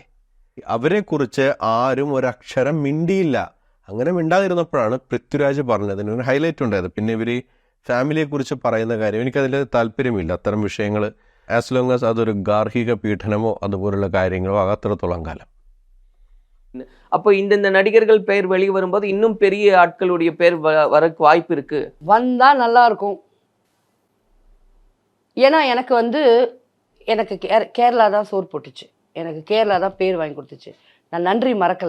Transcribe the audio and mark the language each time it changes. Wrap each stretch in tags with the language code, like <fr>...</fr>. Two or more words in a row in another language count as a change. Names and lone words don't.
<ml>അവരെക്കുറിച്ച് ആരും ഒരക്ഷരം മിണ്ടിയില്ല. അങ്ങനെ മിണ്ടാതിരുന്നപ്പോഴാണ് പൃഥ്വിരാജ് പറഞ്ഞതിന് ഒരു ഹൈലൈറ്റ് ഉണ്ടായത്. പിന്നെ ഇവർ ഫാമിലിയെക്കുറിച്ച് പറയുന്ന കാര്യം എനിക്കതിൽ താല്പര്യമില്ല. അത്തരം വിഷയങ്ങൾ</ml> <en>as long as</en> <ml>അതൊരു ഗാർഹിക പീഡനമോ അതുപോലുള്ള കാര്യങ്ങളോ ആകാത്തിടത്തോളം കാലം.</ml> <ta>அப்போ இந்த நடிகர்கள் பெயர் வெளியே வரும்போது இன்னும் பெரிய ஆட்களுடைய பேர் வரக்கு வாய்ப்பு இருக்கு. வந்தா நல்லா இருக்கும். ஏன்னா எனக்கு வந்து எனக்கு கேரளா தான் சோறு போட்டுச்சு, எனக்கு கேரளா தான் பேர் வாங்கி கொடுத்துச்சு. நான் நன்றி மறக்கலை.</ta>